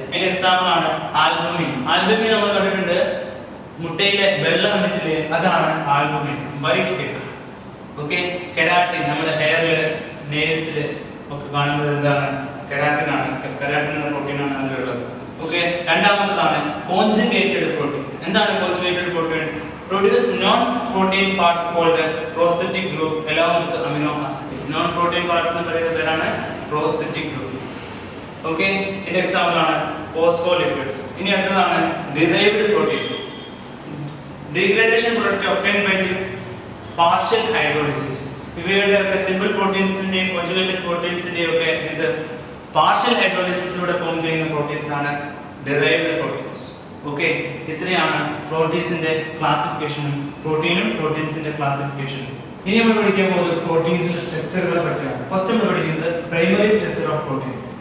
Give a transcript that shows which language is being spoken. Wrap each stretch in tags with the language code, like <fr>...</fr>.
<ml>അതിന്റെ എക്സാമ്പിൾ ആണ് albumin. Albumin നമ്മൾ കണ്ടിട്ടുണ്ട് മുട്ടയിലെ വെള്ള കണ്ടിട്ടില്ലേ, അതാണ് albumin, white egg. Okay, keratin നമ്മുടെ ഹെയറിൽ നെയിൽസിൽ ഒക്കെ കാണുന്നത് എന്താണ് കെരാറ്റിൻ ആണ്. കെരാറ്റിൻ എന്ന പ്രോട്ടീൻ ആണ് അതിലുള്ളത്. Okay, രണ്ടാമത്തേതാണ് conjugated protein. എന്താണ് conjugated protein?</ml> <en>Produce non-protein part called prosthetic group along with amino acid.</en> <ml>Non-protein part എന്ന് പറയുന്ന പേരാണ് prosthetic group. Okay, ഇതിന്റെ എക്സാമ്പിൾ ആണ് phospholipids. ഇനി അടുത്തതാണ് derived protein.</ml> <en>Degradation product obtained by the partial hydrolysis.</en> <ml>ഇവയുടെ simple പ്രോട്ടീൻസിന്റെയും conjugated പ്രോട്ടീൻസിന്റെയും ഒക്കെ ഇത് പാർഷ്യൽ ഹൈഡ്രോളിസിസിലൂടെ ഫോം ചെയ്യുന്ന പ്രോട്ടീൻസ് ആണ് derived proteins. ഓക്കെ, ഇത്രയാണ് പ്രോട്ടീൻസിന്റെ ക്ലാസിഫിക്കേഷനും പ്രോട്ടീൻസിന്റെ ക്ലാസിഫിക്കേഷനും. ഇനി നമ്മൾ പഠിക്കാൻ പോകുന്നത് പ്രോട്ടീൻസിന്റെ സ്ട്രക്ചറുകളെ പറ്റിയാണ്. ഫസ്റ്റ് നമ്മൾ പഠിക്കുന്നത് പ്രൈമറി സ്ട്രക്ചർ ഓഫ് പ്രോട്ടീൻ.</ml>